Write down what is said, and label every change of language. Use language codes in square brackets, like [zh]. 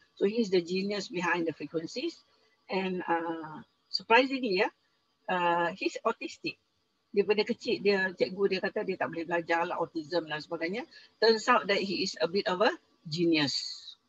[en] So he is the genius behind the frequencies, and surprisingly he's autistic. [ms] Daripada kecil dia, cikgu dia kata dia tak boleh belajar lah, autism dan sebagainya. [en] Turns out that he is a bit of a genius.